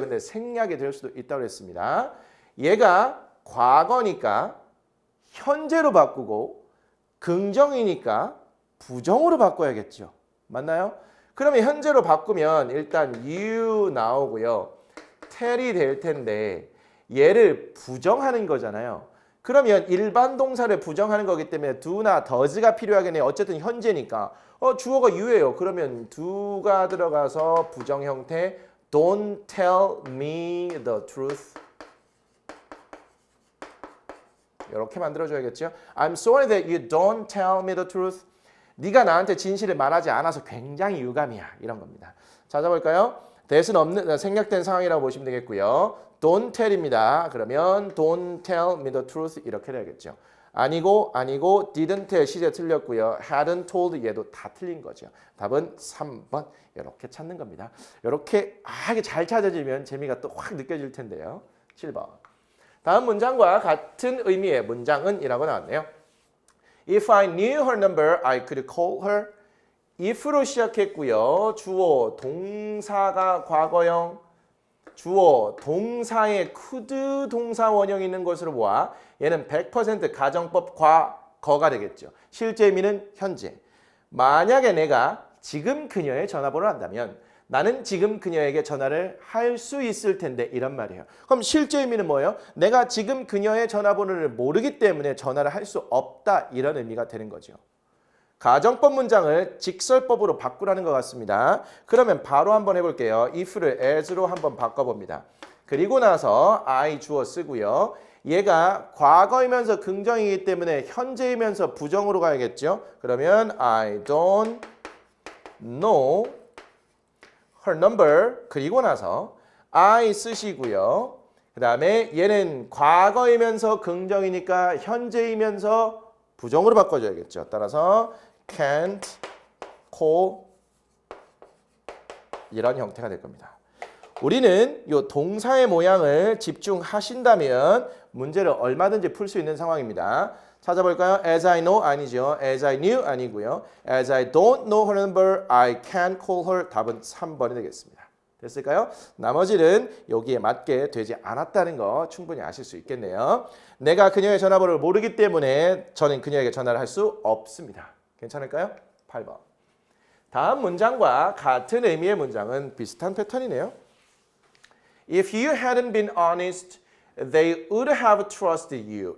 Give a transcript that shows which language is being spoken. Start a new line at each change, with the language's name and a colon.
Korean: 근데 생략이 될 수도 있다고 했습니다. 얘가 과거니까 현재로 바꾸고 긍정이니까 부정으로 바꿔야겠죠. 맞나요? 그러면 현재로 바꾸면 일단 you 나오고요. tell이 될 텐데 얘를 부정하는 거잖아요. 그러면 일반 동사를 부정하는 거기 때문에 do나 does가 필요하겠네요. 어쨌든 현재니까. 주어가 you예요. 그러면 do가 들어가서 부정 형태
English: Don't tell me the truth.
Korean: 이렇게 만들어줘야겠죠.
English: I'm sorry that you don't tell me the truth.
Korean: 네가 나한테 진실을 말하지 않아서 굉장히 유감이야. 이런 겁니다. 찾아볼까요? that은 없는 생략된 상황이라고 보시면 되겠고요. Don't tell입니다. 그러면
English: Don't tell me the truth
Korean: 이렇게 돼야겠죠. 아니고 didn't의 시제 틀렸고요.
English: hadn't told
Korean: 얘도 다 틀린 거죠. 답은 3번 이렇게 찾는 겁니다. 이렇게 이게 잘 찾아지면 재미가 또 확 느껴질 텐데요. 7번. 다음 문장과 같은 의미의 문장은 이라고 나왔네요.
English: If I knew her number, I could call her.
Korean: if로 시작했고요. 주어, 동사가 과거형, 주어, 동사에 could 동사 원형이 있는 것으로 보아 얘는 100% 가정법 과거가 되겠죠. 실제 의미는 현재. 만약에 내가 지금 그녀의 전화번호를 안다면 나는 지금 그녀에게 전화를 할 수 있을 텐데 이런 말이에요. 그럼 실제 의미는 뭐예요? 내가 지금 그녀의 전화번호를 모르기 때문에 전화를 할 수 없다 이런 의미가 되는 거죠. 가정법 문장을 직설법으로 바꾸라는 것 같습니다. 그러면 바로 한번 해볼게요. if를 as로 한번 바꿔봅니다. 그리고 나서 I 주어 쓰고요. 얘가 과거이면서 긍정이기 때문에 현재이면서 부정으로 가야겠죠. 그러면
English: I don't know her number.
Korean: 그리고 나서 I 쓰시고요. 그 다음에 얘는 과거이면서 긍정이니까 현재이면서 부정으로 바꿔줘야겠죠. 따라서
English: can't call
Korean: 이런 형태가 될 겁니다. 우리는 이 동사의 모양을 집중하신다면 문제를 얼마든지 풀 수 있는 상황입니다. 찾아볼까요?
English: As I know
Korean: 아니죠.
English: As I knew
Korean: 아니고요.
English: As I don't know her number, I can't call her.
Korean: 답은 3번이 되겠습니다. 됐을까요? 나머지는 여기에 맞게 되지 않았다는 거 충분히 아실 수 있겠네요. 내가 그녀의 전화번호를 모르기 때문에 저는 그녀에게 전화를 할 수 없습니다. 괜찮을까요? 8번. 다음 문장과 같은 의미의 문장은 비슷한 패턴이네요.
English: If you hadn't been honest, they would have trusted you.